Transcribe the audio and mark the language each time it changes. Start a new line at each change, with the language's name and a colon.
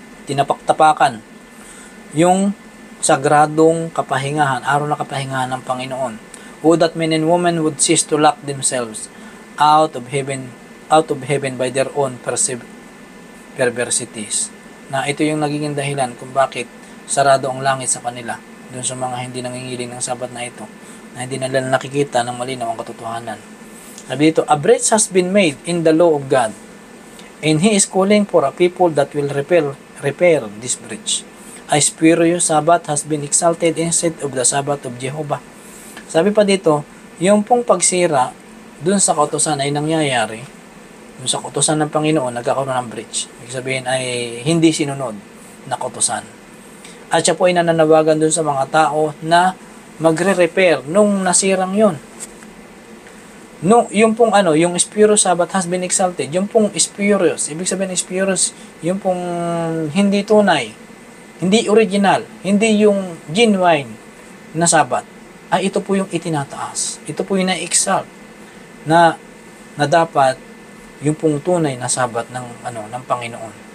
Filipino: Tinapaktapakan yung sagradong kapahingahan, araw na kapahingahan ng Panginoon.
English: Would that men and women would cease to lock themselves out of heaven by their own perversities.
Filipino: Na ito yung nagiging dahilan kung bakit sarado ang langit sa kanila, dun sa mga hindi nangingiling ng Sabat na ito, na hindi nila nakikita ng malinaw ang katotohanan. Sabi dito,
English: a breach has been made in the law of God, and He is calling for a people that will repair this breach. A spurious Sabbath has been exalted instead of the Sabbath of Jehovah.
Filipino: Sabi pa dito, yung pong pagsira dun sa kautusan ay nangyayari, dun sa kautusan ng Panginoon, nagkakaroon ng breach. Ibig sabihin ay hindi sinunod na kautusan. At siya po ay nananawagan dun sa mga tao na magre-repair nung nasirang yun. Yung pong yung
English: spurious Sabbath has been exalted.
Filipino: Yung pong spurious, ibig sabihin spurious, yung pong hindi tunay, hindi original, hindi yung genuine na Sabbath, ay ito po yung itinataas. Ito po yung na-exalt na dapat yung pong tunay na Sabbath ng Panginoon.